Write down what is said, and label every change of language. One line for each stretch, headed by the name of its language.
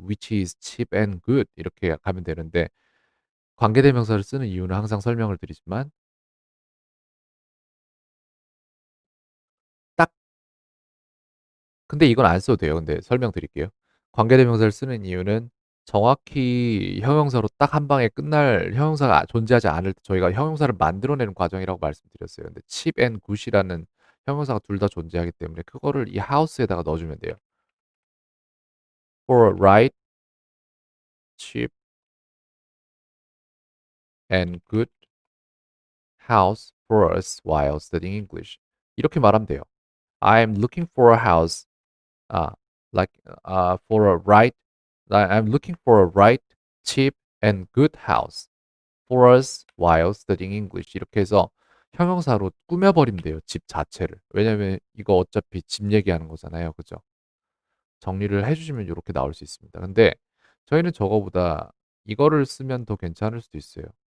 English: which is cheap and good
Korean: 이렇게 가면 되는데 관계대명사를 쓰는 이유는 항상 설명을 드리지만 딱 근데 이건 안 써도 돼요. 근데 설명드릴게요. 관계대명사를 쓰는 이유는 정확히 형용사로 딱 한 방에 끝날 형용사가 존재하지 않을 때 저희가 형용사를 만들어내는 과정이라고 말씀드렸어요. 근데 cheap and good이라는 형용사가 둘 다 존재하기 때문에 그거를 이 house에다가 넣어주면 돼요.
English: for a right, cheap and good house for us while studying English.
Korean: 이렇게 말하면 돼요.
English: I'm looking for a house, uh, like for a right. I'm looking for a right, cheap and good house for us while studying English.
Korean: 이렇게 해서 형용사로 꾸며버리면 돼요. 집 자체를. 왜냐면 이거 어차피 집 얘기하는 거잖아요. 그죠? 정리를 해주시면 이렇게 나올 수 있습니다. 근데 저희는 저거보다 이거를 쓰면 더 괜찮을 수도 있어요.